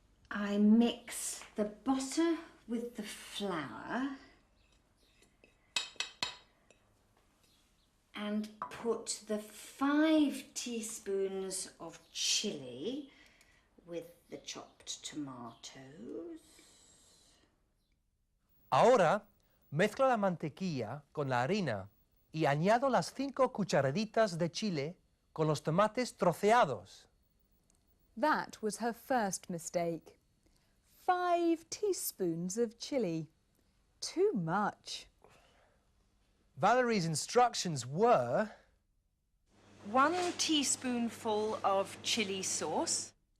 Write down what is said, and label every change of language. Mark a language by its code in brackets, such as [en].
[en] I mix the butter with the flour and put the 5 teaspoons of chilli with the chopped tomatoes. [es] Ahora, mezclo la mantequilla con la harina y añado las 5 cucharaditas de chile con los tomates troceados. [en] That was her first mistake. 5 teaspoons of chilli. Too much. Valerie's instructions were 1 teaspoonful of chilli sauce.